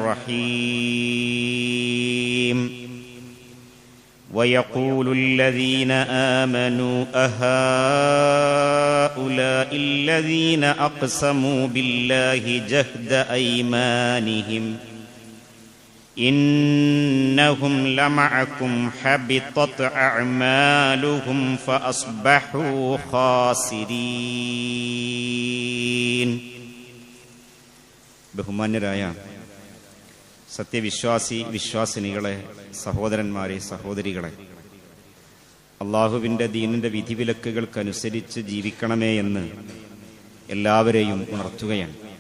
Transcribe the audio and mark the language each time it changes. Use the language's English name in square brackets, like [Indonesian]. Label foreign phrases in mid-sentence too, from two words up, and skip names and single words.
[Arabic] الرحيم ويقول الذين آمنوا أهؤلاء الذين أقسموا بالله جهد أيمانهم إنهم لمعكم حبطت أعمالهم فأصبحوا خاسرين. [Malayalam] ബഹുമാന്യരായ വിശ്വാസിനികളെ, സഹോദരന്മാരെ, സഹോദരികളെ, അള്ളാഹുവിൻ്റെ ദീനിൻ്റെ വിധിവിലക്കുകൾക്കനുസരിച്ച് ജീവിക്കണമേ എന്ന് എല്ലാവരെയും ഉണർത്തുകയാണ്.